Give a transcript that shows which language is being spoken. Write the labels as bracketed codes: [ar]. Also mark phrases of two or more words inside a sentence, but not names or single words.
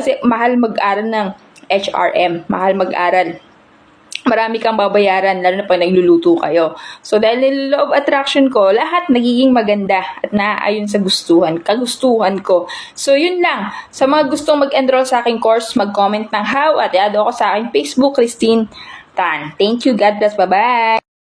[tl] Kasi mahal mag-aral ng HRM. Mahal mag-aral. Marami kang babayaran, lalo na pag nagluluto kayo. So, dahil nila Law of Attraction ko, lahat nagiging maganda at naaayon sa kagustuhan ko. So, yun lang. Sa mga gustong mag-enroll sa aking course, mag-comment ng how at i-add ako sa aking Facebook, Christine Tan. [en] Thank you. God bless. Bye-bye.